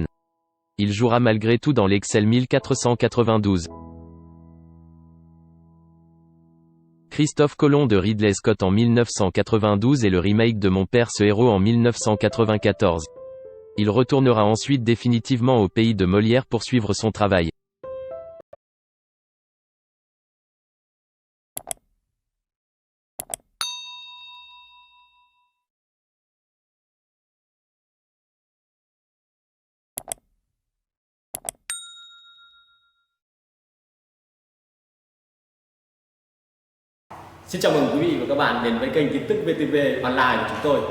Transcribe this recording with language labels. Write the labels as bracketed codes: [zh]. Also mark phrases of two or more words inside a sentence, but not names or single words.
[fr] Il jouera malgré tout dans l'Excel 1492. Christophe Colomb de Ridley Scott en 1992 et le remake de Mon père ce héros en 1994. Il retournera ensuite définitivement au pays de Molière pour suivre son travail. [vi] Xin chào mừng quý vị và các bạn đến với kênh tin tức VTV Online của chúng tôi.